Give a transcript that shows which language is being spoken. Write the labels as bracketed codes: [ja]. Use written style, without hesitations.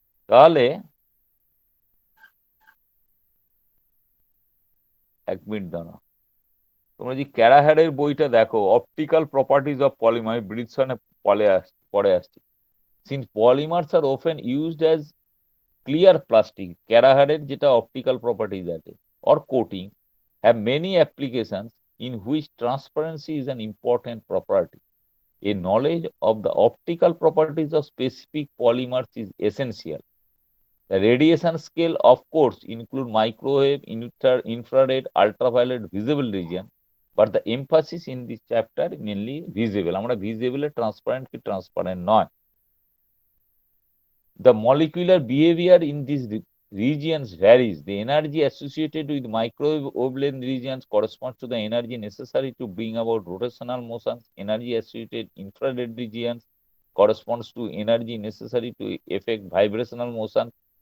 [bn] তাহলে এক মিনিট দাঁড়া, তোমরা যদি ক্যারাহ্যারের বইটা দেখো, [en] Optical properties of polymer, ব্রিডসনে পরে আসছে, since polymers are often used as clear plastic, ক্যারাহ্যারের যেটা অপটিক্যাল প্রপার্টিজ আছে or coating have many applications in which transparency is an important property. A knowledge of the optical properties of specific polymers is essential. The radiation scale, of course, include microwave, infrared, ultraviolet, visible region, but the emphasis in this chapter mainly visible. [bn] আমরা visible transparent কি transparent নয়। [en] The molecular behavior in these regions varies. The energy associated with microwave wavelength regions corresponds to the energy necessary to bring about rotational motions. Energy associated infrared regions corresponds to energy necessary to effect vibrational motion.